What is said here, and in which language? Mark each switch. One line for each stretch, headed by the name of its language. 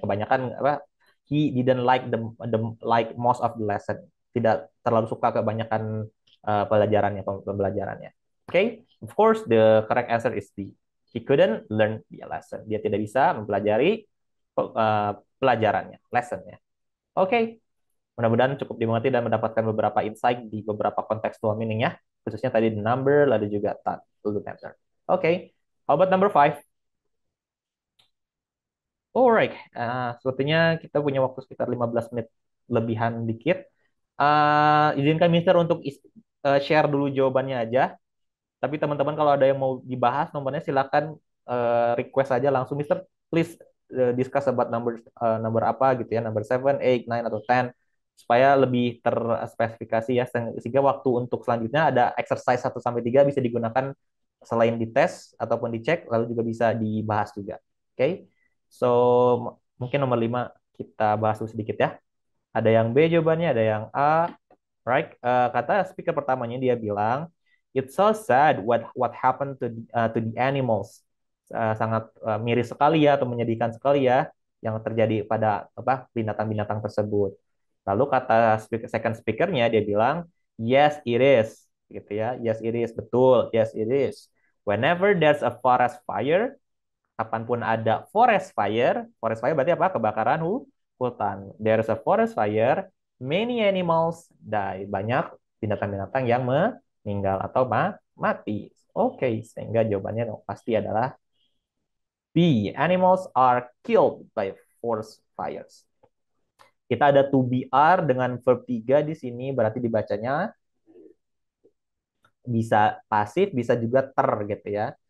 Indonesian: Kebanyakan
English: he didn't like like most of the lesson.
Indonesian: Tidak terlalu suka kebanyakan pembelajarannya.
English: Okay, of course the correct answer is D. He couldn't learn the lesson.
Indonesian: Dia tidak bisa mempelajari pelajarannya, lessonnya. Okay, mudah-mudahan cukup dimengerti dan mendapatkan beberapa insight di beberapa kontekstual meaning ya. Khususnya tadi
English: the number,
Indonesian: lalu juga
English: to the answer. Okay, how about number 5?
Indonesian: Alright, sepertinya kita punya waktu sekitar 15 menit lebihan dikit. Izinkan Mister untuk share dulu jawabannya aja. Tapi teman-teman kalau ada yang mau dibahas nomornya silakan request aja langsung Mister.
English: Please discuss about number
Indonesian: apa gitu ya, number 7, 8, 9 atau 10 supaya lebih terspesifikasi ya sehingga waktu untuk selanjutnya ada exercise 1 sampai 3 bisa digunakan selain dites ataupun dicek lalu juga bisa dibahas juga. Oke. Okay? So, mungkin nomor 5 kita bahas dulu sedikit ya. Ada yang B jawabannya, ada yang A.
English: Right?
Indonesian: Kata speaker pertamanya dia bilang,
English: it's so sad what happened to the animals.
Indonesian: Sangat miris sekali ya atau menyedihkan sekali ya yang terjadi pada binatang-binatang tersebut. Lalu kata second speakernya dia bilang,
English: yes it is.
Indonesian: gitu ya.
English: Yes, it is.
Indonesian: Betul.
English: Yes, it is. Whenever there's a forest fire,
Indonesian: kapanpun ada forest fire berarti apa? Kebakaran hutan.
English: There's a forest fire, many animals die.
Indonesian: Banyak binatang-binatang yang meninggal atau mati. Oke, sehingga jawabannya pasti adalah B.
English: Animals are killed by forest fires.
Indonesian: Kita ada to be are dengan verb 3 di sini, berarti dibacanya bisa pasif, bisa juga ter gitu ya.